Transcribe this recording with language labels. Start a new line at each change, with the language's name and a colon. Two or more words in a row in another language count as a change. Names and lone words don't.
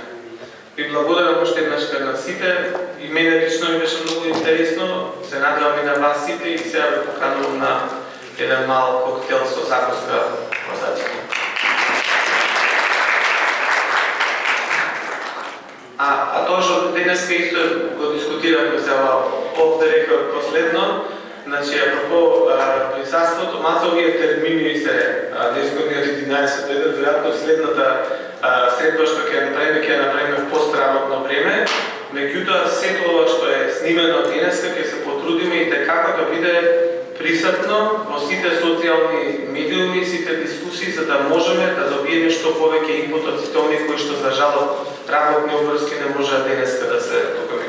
Macedonian: Ви благодарам уште еднаш на сите и мене лично ми беше многу интересно, се надевам и на вас сите и сега ве поканувам на еден мал коктел со закуска позади. А тоа што денеска исто го дискутиравме за
English: off the record
Macedonian: последно, значи апропо присуството, мацо овие термини се дискутирани од 11 до 1, веројатно следната средба што ќе направиме в постработно време, меѓутоа сето ова што е снимено денеска ќе се потрудиме и како да биде присутно во сите социјални медиуми, сите дискусии, за да можеме да добиеме што повеќе инпут од сите оние кои што за жал работни обврски не можат денеска да се